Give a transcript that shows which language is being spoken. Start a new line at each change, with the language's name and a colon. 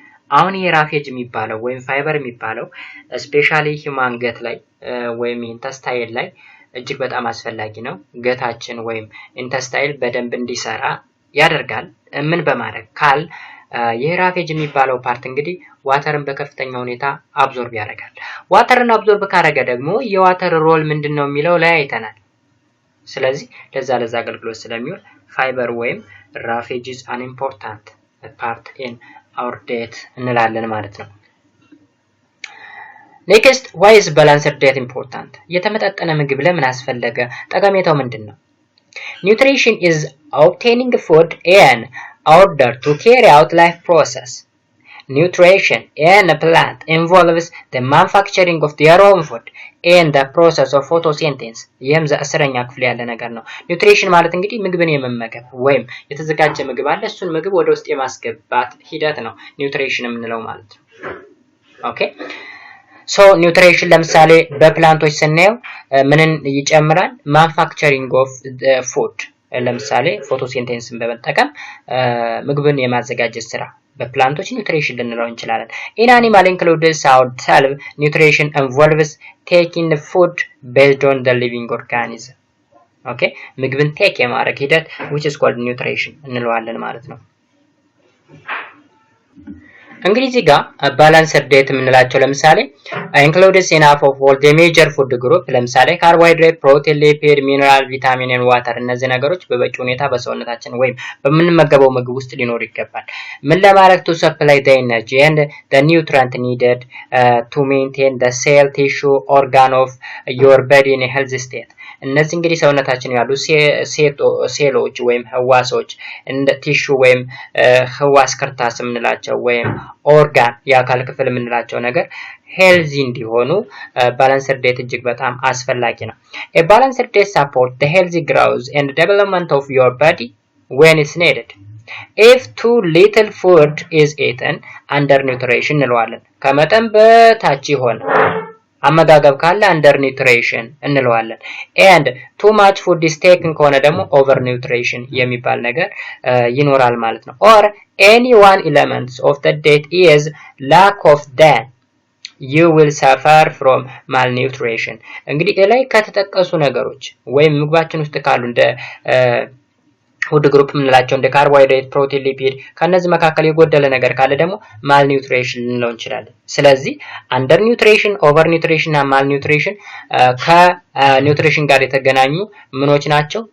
Amharic: አሁን የራፌጅ የሚባለው ወይም ፋይበር የሚባለው ስፔሻሊ ሂውማን ገት ላይ ወይም ኢንተስታይል ላይ እጅግ በጣም አስፈላጊ ነው። ገታችን ወይም ኢንተስታይል በደንብ እንዲሰራ ያደርጋል። ምን በማድረግ ካል የራፌጅ የሚባለው ፓርት እንግዲህ ዋተርን በከፍተኛ ሁኔታ አብዞርብ ያደርጋል። ዋተርን አብዞርብ ካደረገ ደግሞ የዋተር ሮል ምንድነው የሚለው ላይ አይተናል። ስለዚህ ለዛ አገልግሎት ስለሚውል ፋይበር ወይም ራፌጅ
English: is an important part in our diet
Amharic: እንላለን ማለት ነው።
English: Next, why is balanced diet important?
Amharic: የተመጣጠነ ምግብ ለምን አስፈለገ? ጠቀሜታው ምንድነው?
English: Nutrition is obtaining food in order to carry out life process. Nutrition in a plant involves the manufacturing of their own food in the process of photosynthesis.
Amharic: ይህም ዘ10ኛ ክፍል ያለ ነገር ነው። ኒውትሪሽን ማለት እንግዲህ ምግብን የመመገብ ወይም የተዘጋጀ ምግብ አለ እሱን ምግብ ወደ ውስጥ የማስገባት ሂደት ነው ኒውትሪሽን የምንለው ማለት ነው። ኦኬ ሶ ኒውትሪሽን ለምሳሌ በፕላንቶች ስናየው ምንን ይጨምራል? ማኑፋክቸሪንግ ኦፍ ፉድ ለምሳሌ ፎቶሲንቴሲስን በመጠቀም ምግብን የማዘጋጀት ስራ በፕላንቶች ኒውትሪሽን ልንለው እንችላለን።
English: In animal includes ourselves, nutrition involves taking the food based on the living organism. Okay?
Amharic: ምግብን ቴክ የማድረግ ሂደት
English: which is called nutrition
Amharic: እንለዋለን ማለት ነው። እንግዲህ እዚህ ጋር ባላንስድ ዳይት የምንላቸው ለምሳሌ
English: includes enough of all the major food group
Amharic: ለምሳሌ ካርቦሃይድሬት፣ ፕሮቲን፣ ሊፒድ፣ ሚነራል፣ ቪታሚን እና ዋተር እነዚህ ነገሮች በበቂ ሁኔታ በሰውነታችን ወይም በምንመገበው ምግብ ውስጥ ሊኖር ይገባል። ምን ለማድረግ
English: to supply the energy and the nutrient needed to maintain the cell, tissue, organ of your body in a healthy state.
Amharic: እነዚህ እንግዲህ ሰውነታችን ያሉ ሴሎች ወይም ህዋሶች እንደ ቲሹ ወይም ህዋስ ክርታስ የምንላቸው ወይም ኦርጋን የአካል ክፍል የምንላቸው ነገር ሄልዚ እንዲሆኑ ባላንስድ ዳይት እጅግ በጣም አስፈላጊ ነው።
English: A balanced diet supports the healthy growth and development of your body when it's needed. If too little food is eaten, undernutrition
Amharic: እንለዋለን። ከመጠን በታች ይሆን አመጋገብ ካለ
English: undernutrition እንለዋለን። and too much food is taken
Amharic: ከሆነ ደግሞ
English: overnutrition
Amharic: የሚባል ነገር ይኖራል ማለት ነው።
English: or any one element of the diet is lack of then you will suffer from malnutrition.
Amharic: እንግዲህ ላይ ከተጠቀሱ ነገሮች ወይም ምግባችን ውስጥ ካሉ እንደ ፉድ ግሩፕ የምንላቸው እንደ ካርቦሃይድሬት፣ ፕሮቲን፣ ሊፒድ ከነዚህ መካከል የጎደለ ነገር ካለ ደግሞ ማልኒውትሪሽን ልንለው እንችላለን። ስለዚህ አንደር ኒውትሪሽን፣ ኦቨር ኒውትሪሽን እና ማልኒውትሪሽን ከኒውትሪሽን ጋር የተገናኙ ምኖች ናቸው?